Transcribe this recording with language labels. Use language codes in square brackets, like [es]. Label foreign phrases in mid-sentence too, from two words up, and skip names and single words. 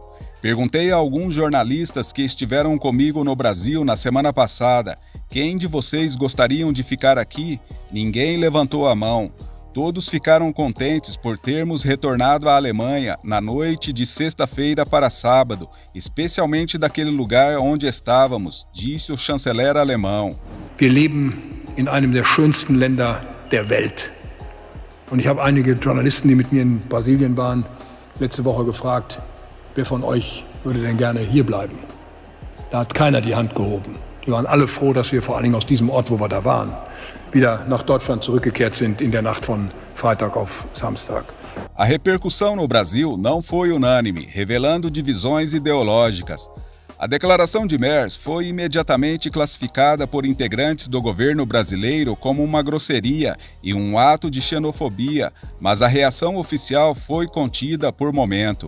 [pt] Perguntei a alguns jornalistas que estiveram comigo no Brasil na semana passada, quem de vocês gostariam de ficar aqui? Ninguém levantou a mão. Todos ficaram contentes por termos retornado à Alemanha na noite de sexta-feira para sábado, especialmente daquele lugar onde estávamos, disse o chanceler alemão. [de] Wir leben in einem der schönsten Länder der Welt. Und ich habe einige Journalisten, die mit mir in Brasilien waren, letzte Woche gefragt, wer von euch würde denn gerne hier bleiben? Da hat keiner die Hand gehoben. Die waren alle froh, dass wir vor allen Dingen aus diesem Ort, wo wir da waren, wieder nach Deutschland zurückgekehrt sind in der Nacht von Freitag auf Samstag. [pt] A repercussão no Brasil não foi unânime, revelando divisões ideológicas. A declaração de Merz foi imediatamente classificada por integrantes do governo brasileiro como uma grosseria e um ato de xenofobia, mas a reação oficial foi contida por momento.